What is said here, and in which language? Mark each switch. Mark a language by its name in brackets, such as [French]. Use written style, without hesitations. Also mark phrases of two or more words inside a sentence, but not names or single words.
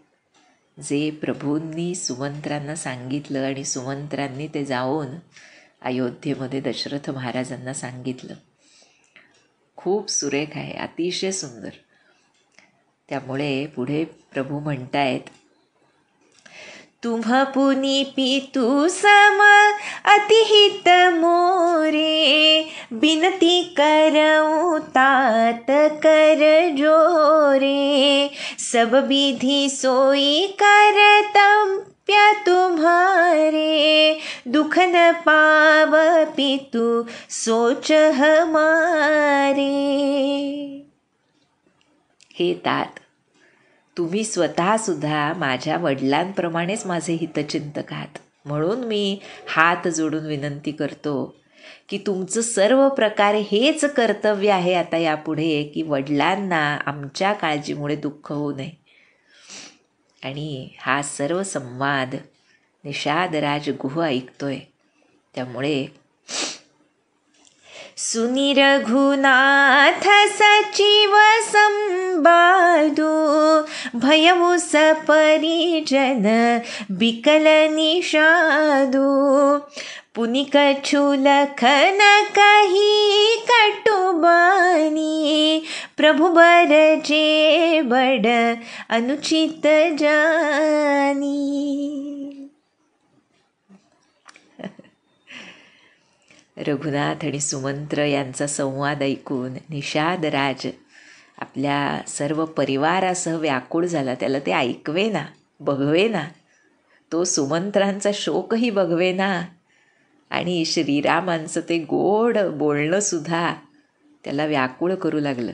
[Marathi] जे प्रभूंनी सुमंत्रांना सांगितलं आणि सुमंत्रांनी ते जाऊन अयोध्येमध्ये दशरथ महाराजांना सांगितलं. खूप सुरेख आहे, अतिशय सुंदर. त्यामुळे पुढे प्रभू म्हणतायत, [Awadhi] तुम्ह पुनी पितू सम अतिहित मोरे, बिनती करऊं तात कर जोरे. सब विधि सोई करतम्य तुम्हारे, दुख न पाव पितु सोच हमारे. [Marathi] हे तात, तुम्ही स्वतःसुद्धा माझ्या वडिलांप्रमाणेच माझे हितचिंतक आहात. म्हणून मी हात जोडून विनंती करतो की तुमचं सर्व प्रकारे हेच कर्तव्य आहे आता यापुढे, की वडिलांना आमच्या काळजीमुळे दुःख होऊ नये. आणि हा सर्व संवाद निषादराज गुह ऐकतोय. [Awadhi] त्यामुळे सुनी रघुनाथ सचिव संबादू, भयवु सपरिजन बिकल निषादू. पुनि कछु लखन कही कटुबानी, प्रभु बरजे बड अनुचित जानी. [Marathi] रघुनाथ आणि सुमंत्र यांचा संवाद ऐकून निषादराज आपल्या सर्व परिवारासह व्याकुळ झाला. त्याला ते ऐकवेना, बघवेना, तो सुमंत्रांचा शोकही बघवेना आणि श्रीरामांचं ते गोड बोलणंसुद्धा त्याला व्याकुळ करू लागलं.